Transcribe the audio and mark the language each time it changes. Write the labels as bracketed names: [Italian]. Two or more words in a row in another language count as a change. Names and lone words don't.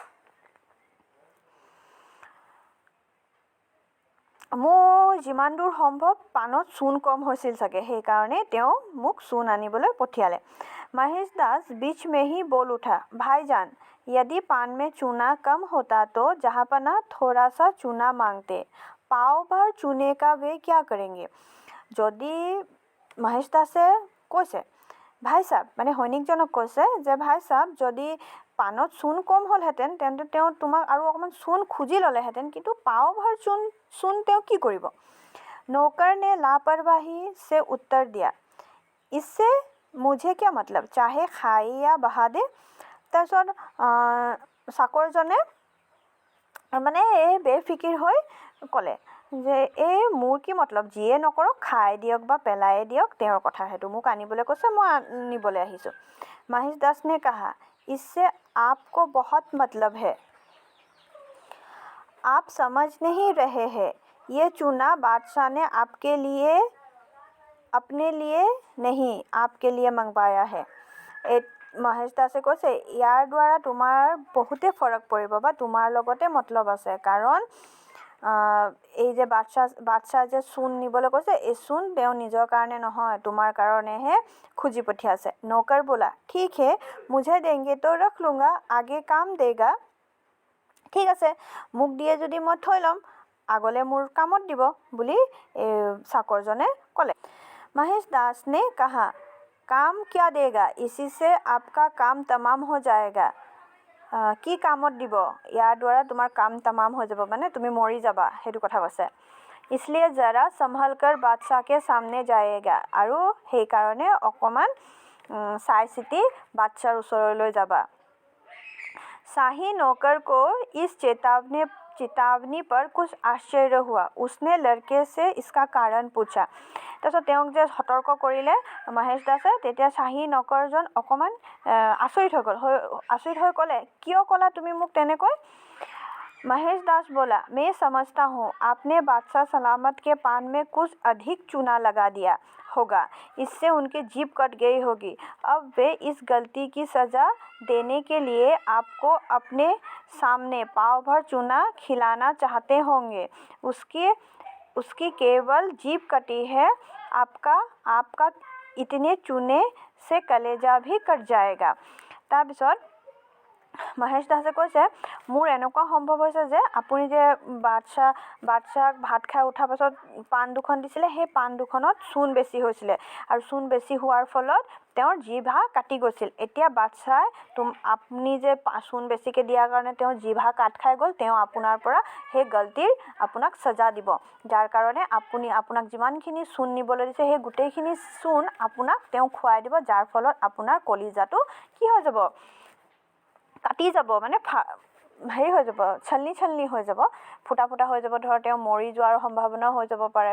[Assamese] মোৰ যিমান দূৰ সম্ভৱ পাণত চূণ কম হৈছিল চাগে, সেইকাৰণে তেওঁ মোক চূণ আনিবলৈ পঠিয়ালে। [Hindi] महेश दास बीच में ही बोल उठा, भाईजान, यदि पान में चूना कम होता तो जहाँपना थोड़ा सा चूना मांगते। पाव भर चूने का वे क्या करेंगे? [Assamese] যদি মহেশ দাসে কৈছে, [Hindi] भाई साहब, [Assamese] মানে সৈনিকজনক কৈছে যে [Hindi] भाई साहब, [Assamese] যদি পাণত চূণ কম হ'লহেঁতেন তেন্তে তেওঁ তোমাক আৰু অকণমান চূণ খুজি ল'লেহেঁতেন, কিন্তু পাও ভৰ চূণ তেওঁ কি কৰিব? [Hindi] नौकर ने लापरवाही से उत्तर दिया, इससे मुझे क्या मतलब, चाहे खाए या बहा दे। [Assamese] তাৰপিছত চাকৰজনে মানে এই বেফিকিৰ হৈ ক'লে যে এই মোৰ কি মতলব, যিয়ে নকৰক, খাই দিয়ক বা পেলাই দিয়ক, তেওঁৰ কথা, সেইটো মোক আনিবলৈ কৈছে, মই নিবলৈ আহিছোঁ। [Hindi] महेश दास ने कहा, इससे आपको बहुत मतलब है, आप समझ नहीं रहे हैं, ये चूना बादशाह ने आपके लिए, अपने लिए नहीं, आपके लिए मंगवाया है। [Assamese] মহেশ দাসে কৈছে, ইয়াৰ দ্বাৰা তোমাৰ বহুতে ফৰক পৰিব বা তোমাৰ লগতে মতলব আছে, কাৰণ এই যে বাদশাহ যে চূণ নিবলৈ কৈছে, এই চূণ তেওঁ নিজৰ কাৰণে নহয়, তোমাৰ কাৰণেহে খুজি পঠিয়াইছে। [Hindi] नौकर बोला, ठीक है, मुझे देंगे तो रख लूँगा, आगे काम देगा। [Assamese] ঠিক আছে, মোক দিয়ে যদি মই থৈ ল'ম, আগলৈ মোৰ কামত দিব বুলি চাকৰজনে ক'লে। [Hindi] महेश दास ने कहा, काम क्या देगा, इसी से आपका काम तमाम हो जाएगा। [Assamese] কি কামত দিব? ইয়াৰ দ্বাৰা তোমাৰ কাম তামাম হৈ যাব, মানে তুমি মৰি যাবা, সেইটো কথা কৈছে। [Hindi] इसलिए जरा संभल कर बादशाह के सामने जाएगा, [Assamese] আৰু সেইকাৰণে অকণমান চাই চিতি বাদশাহৰ ওচৰলৈ যাবা। [Hindi] शाही नौकर को इस चेतावनी पर कुछ आश्चर्य हुआ। उसने लड़के से इसका कारण पूछा। [Assamese] তাৰপিছত তেওঁক যে সতৰ্ক কৰিলে মহেশ দাসে, তেতিয়া শ্বাহী নৌকৰজন অকণমান আচৰিত হৈ ক'লে, কিয় ক'লা তুমি মোক তেনেকৈ? [Hindi] महेश दास बोला, मैं समझता हूँ आपने बादशाह सलामत के पान में कुछ अधिक चूना लगा दिया होगा, इससे उनकी जीभ कट गई होगी। अब वे इस गलती की सज़ा देने के लिए आपको अपने सामने पाव भर चूना खिलाना चाहते होंगे। उसकी केवल जीभ कटी है, आपका इतने चूने से कलेजा भी कट जाएगा। [Assamese] তাৰপিছত মহেশ দাসে কৈছে, মোৰ এনেকুৱা সম্ভৱ হৈছে যে আপুনি যে বাদশ্বাহক ভাত খাই উঠাৰ পাছত পাণ দুখন দিছিলে, সেই পাণ দুখনত চূণ বেছি হৈছিলে আৰু চূণ বেছি হোৱাৰ ফলত তেওঁৰ জিভা কাটি গৈছিল। এতিয়া বাদশ্বাহে আপুনি যে চূণ বেছিকৈ দিয়াৰ কাৰণে তেওঁৰ জিভা কাট খাই গ'ল, তেওঁ আপোনাৰ পৰা সেই গলতিৰ আপোনাক সজা দিব, যাৰ কাৰণে আপোনাক যিমানখিনি চূণ নিবলৈ দিছে সেই গোটেইখিনি চূণ আপোনাক তেওঁ খুৱাই দিব, যাৰ ফলত আপোনাৰ কলিজাটো কি হৈ যাব, কাটি যাব, মানে হেৰি হৈ যাব, ছলনি হৈ যাব, ফুটা হৈ যাব, ধৰ তেওঁ মৰি যোৱাৰ সম্ভাৱনা হৈ যাব পাৰে।